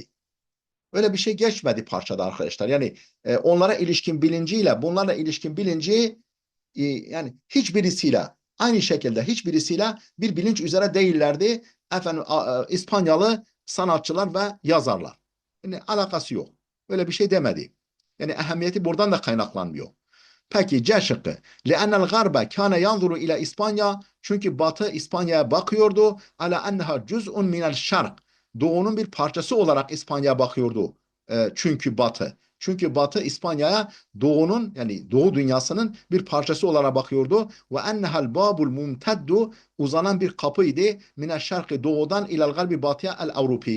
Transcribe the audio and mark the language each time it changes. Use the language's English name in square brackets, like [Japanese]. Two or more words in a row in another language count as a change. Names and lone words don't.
[Turkish] Öyle bir şey geçmedi parçada arkadaşlar. Yani onlara ilişkin bilinciyle bunlarla ilişkin bilinci yani hiçbirisiyle aynı şekilde hiçbirisiyle bir bilinç üzere değillerdi. Efendim İspanyalı sanatçılar ve yazarlar. Yani alakası yok. Öyle bir şey demedi. Yani ehemmiyeti buradan da kaynaklanmıyor. Peki C şıkkı. [Arabic] لِأَنَّ الْغَرْبَ كَانَ يَنْظُرُ إلى İspanya. [Turkish] Çünkü Batı İspanya'ya bakıyordu. [Arabic] عَلَى أَنَّهَا جُزْءٌ مِنَ الشَّرْقِ [Turkish] Doğu'nun bir parçası olarak İspanya'ya bakıyordu. Çünkü Batı İspanya'ya Doğu'nun yani Doğu dünyasının bir parçası olarak bakıyordu. [Arabic] وأنها الباب الممتد [Turkish] uzanan bir kapıydı. [Arabic] من الشرق doğudan إلى الغرب batıya الأوروبي.